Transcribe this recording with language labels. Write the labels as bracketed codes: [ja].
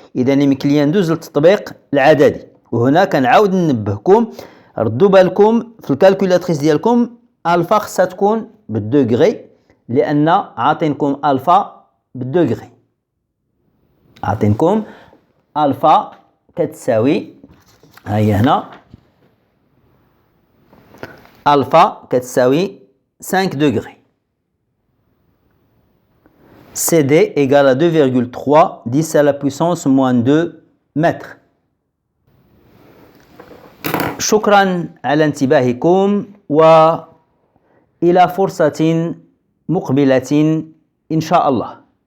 [ar] اذا يمكن لي ندوز للتطبيق العددي. وهنا كنعاود ننبهكم، ردوا بالكم في الكالكولاتريس ديالكم الفا خصها تكون بالدوغري، لان عاطينكم الفا بالدوغري. عاطينكم الفا كتساوي، ها هي هنا الفا كتساوي 5 degrés. [fr] CD égale à 2,3 10 à la puissance moins 2 mètres. [ar] شكرا على انتباهكم، وإلى فرصة مقبلة إن شاء الله.